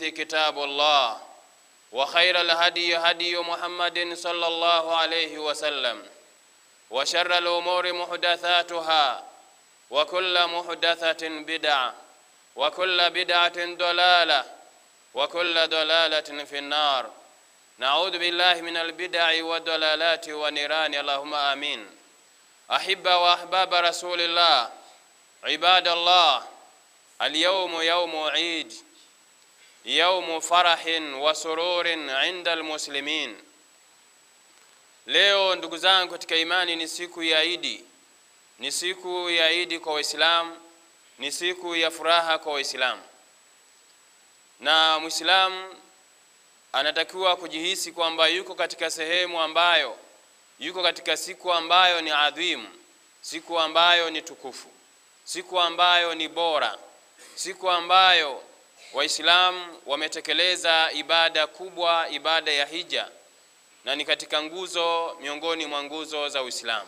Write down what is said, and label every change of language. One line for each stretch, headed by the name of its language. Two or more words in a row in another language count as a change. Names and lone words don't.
Arabic: كتاب الله وخير الهدي هدي محمد صلى الله عليه وسلم وشر الأمور محدثاتها وكل محدثة بدعة وكل بدعة ضلالة وكل ضلالة في النار نعوذ بالله من البدع والضلالات ونيران اللهم آمين. أحبة وأحباب رسول الله عباد الله، اليوم يوم عيد، يوم فرح وسرور عند المسلمين.
Swahili: Leo ndugu zangu katika imani ni siku ya Eid. Ni siku ya Eid kwa Waislamu, ni siku ya furaha kwa Waislamu. Na Muislamu anatakiwa kujihisi kwamba yuko katika sehemu ambayo yuko katika siku ambayo ni adhimu, siku ambayo ni tukufu, siku ambayo ni bora, siku ambayo Waislamu wametekeleza ibada kubwa, ibada ya hija, na ni katika nguzo miongoni mwa nguzo za Uislamu.